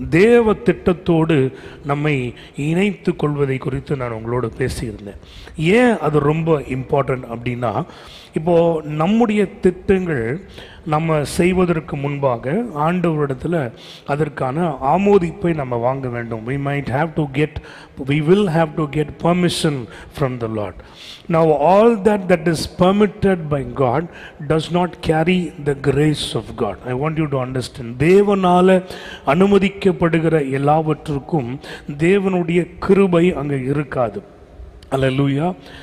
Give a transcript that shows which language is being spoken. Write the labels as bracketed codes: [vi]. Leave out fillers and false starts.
[ta] தேவ திட்டத்தோடு நம்மை இணைத்து கொள்வதை குறித்து நான் உங்களோட பேசியிருந்தேன். ஏன் அது ரொம்ப இம்பார்ட்டன்ட் அப்படின்னா, இப்போது நம்முடைய திட்டங்கள் நம்ம செய்வதற்கு முன்பாக ஆண்டவரிடத்தில் அதற்கான ஆமோதிப்பை நம்ம வாங்க வேண்டும். [en] we will have to get permission from the Lord. Now all that is permitted by God does not carry the grace of God. I want you to understand. [ta] தேவனால அனுமதிக்கப்படுகிற எல்லாவற்றுக்கும் தேவனுடைய கிருபை அங்கே இருக்காது. அல்லேலூயா.